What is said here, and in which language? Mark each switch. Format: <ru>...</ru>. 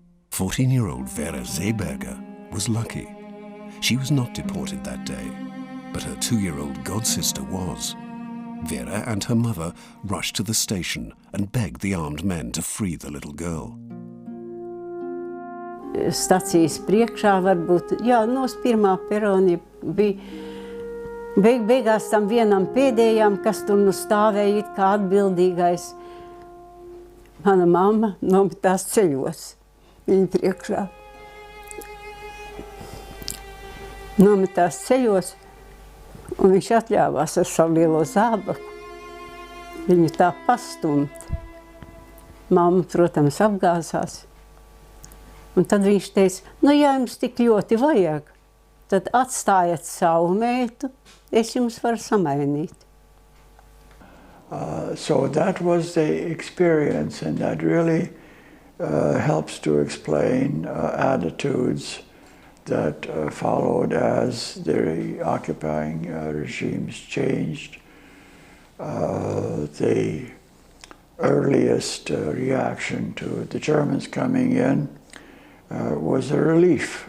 <en>14-year-old Vera Seeberger was lucky. She was not deported that day, but her 2-year-old godsister was. Vera and her mother rushed to the station and begged the armed men to free the little girl.</en> <lv>Stacijas priekšā varbūt, jā, no pirmā perona bija beigās tam vienam pēdējām, kas tur nu stāvēja it kā atbildīgais. Mana mamma nometās ceļos viņa priekšā. Nometās ceļos, un viņš atļāvās ar savu lielo zābaku viņu tā pastumt. Mamma, protams, apgāzās. Un tad viņš teica, nu, ja jums tik ļoti vajag, tad atstājiet savu meitu, es jums varu samainīt.</lv> <en>So that was the experience, and that really helps to explain attitudes that followed as the occupying regimes changed. The earliest reaction to the Germans coming in was a relief.</en>